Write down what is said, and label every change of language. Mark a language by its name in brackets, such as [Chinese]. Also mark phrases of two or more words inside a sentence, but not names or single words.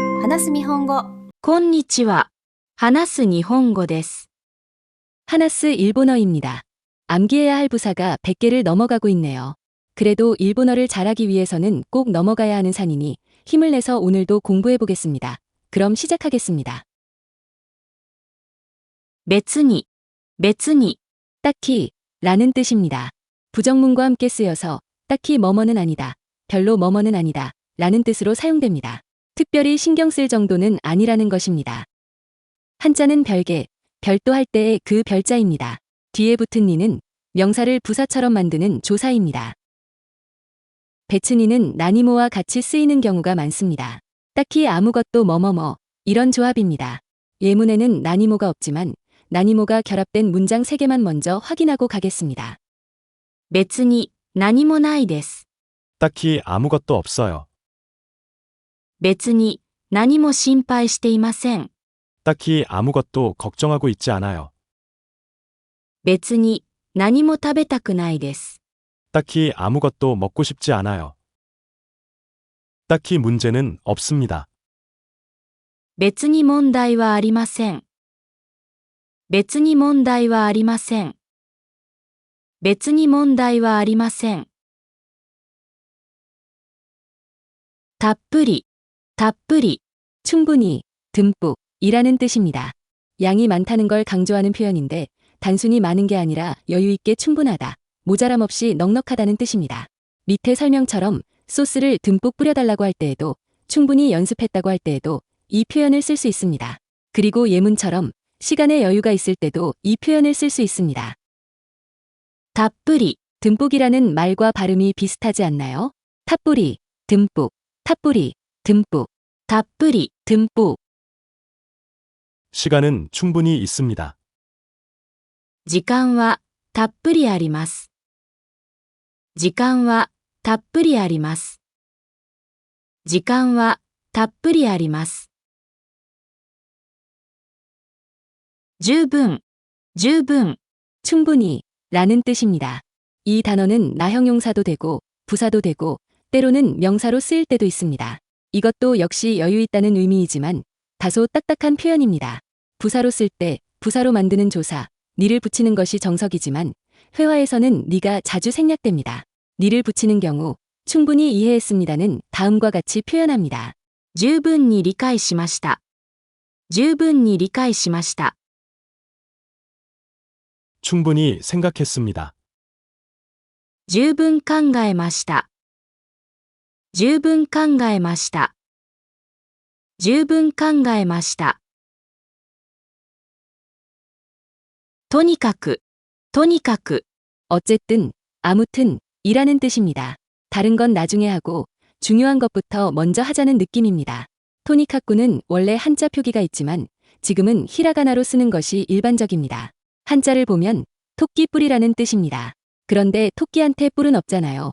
[Japanese] 話す日本語。こんにちは。話す日本語です。 [Korean] 하나스 일본어입니다. 암기해야 할 부사가 100개를 넘어가고 있네요. 그래도 일본어를 잘하기 위해서는 꼭 넘어가야 하는 산이니 힘을 내서 오늘도 공부해 보겠습니다. 그럼 시작하겠습니다. [Japanese] 別に、別に、 [Korean] 딱히 라는 뜻입니다. 부정문과 함께 쓰여서 딱히 뭐뭐는 아니다, 별로 뭐뭐는 아니다 라는 뜻으로 사용됩니다. 특별히 신경 쓸 정도는 아니라는 것입니다. 한자는 별개, 별도 할 때의 그 별자입니다. 뒤에 붙은 니는 명사를 부사처럼 만드는 조사입니다. 배츠니는 나니모와 같이 쓰이는 경우가 많습니다. 딱히 아무것도 뭐뭐뭐 이런 조합입니다. 예문에는 나니모가 없지만 나니모가 결합된 문장 3개만 먼저 확인하고 가겠습니다. [Japanese] 別に、何もないです。 [Korean] 딱히 아무것도 없어요. [Japanese] 別に、何も心配していません。 [Korean] 딱히 아무것도 걱정하고 있지 않아요. [Japanese] 別に、何も食べたくないです。 [Korean] 딱히 아무것도 먹고 싶지 않아요. 딱히 문제는 없습니다. [Japanese] 別に問題はありません。別に問題はありません。別に問題はありません。たっぷり、たっぷり、 [Korean] 충분히, 듬뿍 이라는 뜻입니다. 양이 많다는 걸 강조하는 표현인데 단순히 많은 게 아니라 여유 있게 충분하다, 모자람 없이 넉넉하다는 뜻입니다. 밑에 설명처럼 소스를 듬뿍 뿌려달라고 할 때에도 충분히 연습했다고 할 때에도 이 표현을 쓸 수 있습니다. 그리고 예문처럼 시간에 여유가 있을 때도 이 표현을 쓸 수 있습니다. [Japanese] たっぷり、 [Korean] 듬뿍이라는 말과 발음이 비슷하지 않나요? 탑뿌리, 듬뿍, 탑뿌리, 듬뿍, [Japanese] たっぷり、 [Korean] 듬뿍. 시간은 충분히 있습니다. [Japanese] 時間はたっぷりあります。時間はたっぷりあります。時間はたっぷりあります。十分、十分、 [Korean] 충분히 라는 뜻입니다. 이 단어는 나형용사도 되고 부사도 되고 때로는 명사로 쓰일 때도 있습니다. 이것도 역시 여유 있다는 의미이지만 다소 딱딱한 표현입니다. 부사로 쓸 때 부사로 만드는 조사, 니를 붙이는 것이 정석이지만 회화에서는 니가 자주 생략됩니다. 니를 붙이는 경우 충분히 이해했습니다는 다음과 같이 표현합니다. [Japanese] 十分に理解しました。十分に理解しました。 [Korean] 충분히 생각했습니다. [Japanese] 十分考えました。十分考えました。十分考えました。とにかく、とにかく、 [Korean] 어쨌든, 아무튼 이라는 뜻입니다. 다른 건 나중에 하고 중요한 것부터 먼저 하자는 느낌입니다. 토니카쿠는 원래 한자 표기가 있지만 지금은 히라가나로 쓰는 것이 일반적입니다. 한자를 보면 토끼뿔이라는 뜻입니다. 그런데 토끼한테 뿔은 없잖아요.